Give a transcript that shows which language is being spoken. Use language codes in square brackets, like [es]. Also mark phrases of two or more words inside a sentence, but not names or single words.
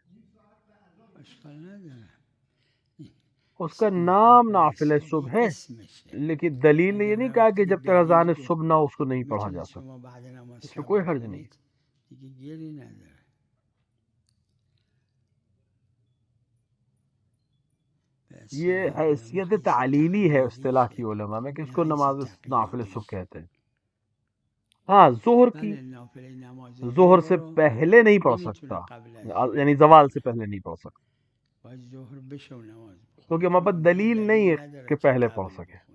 [fa] اشکال نداره. [ur] اس کا نام [fa] نافله [ur] نافل صبح [fa] صبح این [ur] ہے، [fa] اسمشه. [ur] لیکن دلیل نے یہ نہیں کہا کہ جب تک اذان صبح نہ ہو اس کو نہیں پڑھا جا [fa] میتونید [ur] سکتا. [fa] شما بعد نماز [ur] اس میں [fa] شب [ur] کوئی حرج نہیں. [fa] بخونید دیگه گیری نداره. [ur] یہ حیثیت تعلیلی ہے اصطلاح کی علماء میں کہ اس کو نماز نافل صبح کہتے ہیں. ہاں ظہر کی، ظہر سے پہلے نہیں پڑھ سکتا، یعنی زوال سے پہلے نہیں پڑھ سکتا، کیونکہ وہاں پر دلیل نہیں ہے کہ پہلے پڑھ سکے.